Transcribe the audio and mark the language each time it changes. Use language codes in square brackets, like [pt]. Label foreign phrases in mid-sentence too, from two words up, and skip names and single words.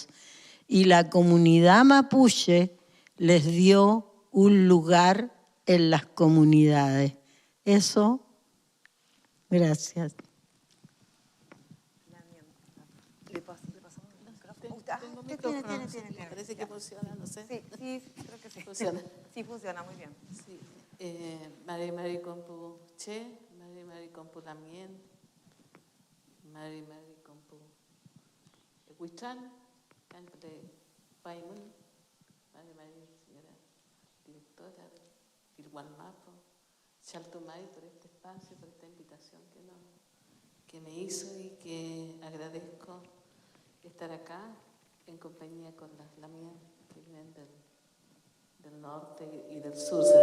[es] Y la comunidad mapuche les dio un lugar en las comunidades. Eso, gracias. Tiene. Parece que funciona, no sé. Sí, creo que sí. Funciona. Sí, funciona muy bien. Sí. [arn] Mari Compu Che, Mari Compu Lamien, Mari Compu Huichán, Cantre Paimun, [es] Mari señora directora del Wallmapu, Chaltumay por este espacio, por esta invitación que me hizo y que agradezco estar acá en compañía con las Lamien que vienen del norte y del sur.